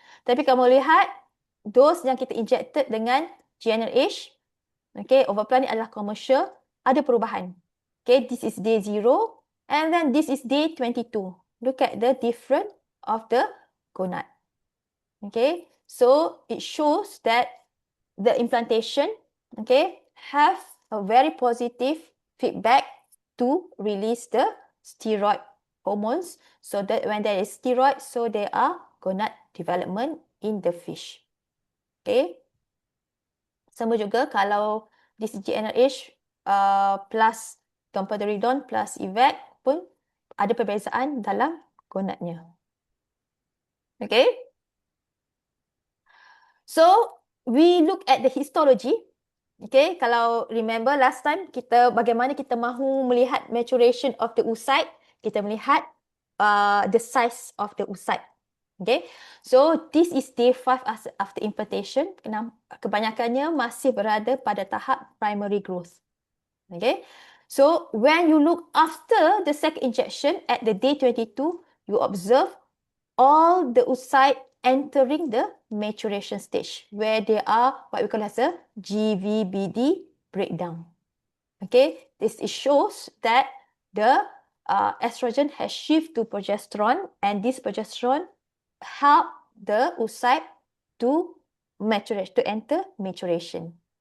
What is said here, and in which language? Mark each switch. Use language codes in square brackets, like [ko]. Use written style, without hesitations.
[ms] Tapi kamu lihat, dose yang kita injected dengan GnRH, okay, overplan ni adalah commercial, ada perubahan. [en] Okay, this is D0, and then this is D22. Look at the difference of the gonad. Okay, so it shows that the implantation, okay, have a very positive feedback to release the steroid hormones, so that when there is steroid, so there are gonad development in the fish. [ms] Okay. Sama juga kalau this GnRH plus domperidone plus EVAC pun ada perbezaan dalam gonadnya. Okay. [en] So we look at the histology. Okay, [ms] kalau [en] remember last time [ms] bagaimana kita mahu melihat [en] maturation of the oocyte, [ms] kita melihat [en] the size of the oocyte. Okay, so this is day 5 after implantation. [ms] Kebanyakannya masih berada pada tahap primary growth. [en] Okay, so when you look after the second injection at the day 22, you observe all the oocyte entering the maturation stage, where they are what we call as a GVBD breakdown. Okay, this shows that the estrogen has shifted to progesterone, and this progesterone help the oocyte to enter maturation.